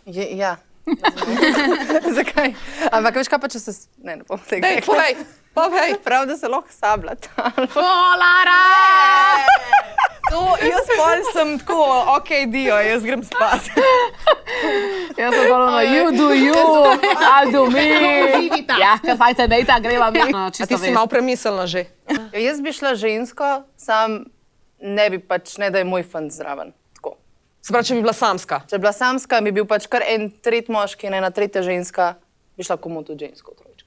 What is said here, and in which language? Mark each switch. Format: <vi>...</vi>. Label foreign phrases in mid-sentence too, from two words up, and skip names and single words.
<sl>Ja. Zakaj? Ampak veš kaj pa, če se... Ne bom tega. Dej, povej. Prav, da se lahko sabljata. Lara! to, jaz pol sem tako, okej, Dio, jaz grem spat. Jaz sem ponovno,</sl> <en>you do you, I'll do me.</en> <sl>Ja, ker fajte, dejta, greva mi. A ti si malo premislila že? Jaz bi šla žensko, sam ne bi pač, ne da je moj fant zraven. Se pravi, če bi bila samska? Če bi bila samska, bi bil pač kar en tretji moški in ena tretja ženska, bi šla komu tudi žensko trojčka.</sl>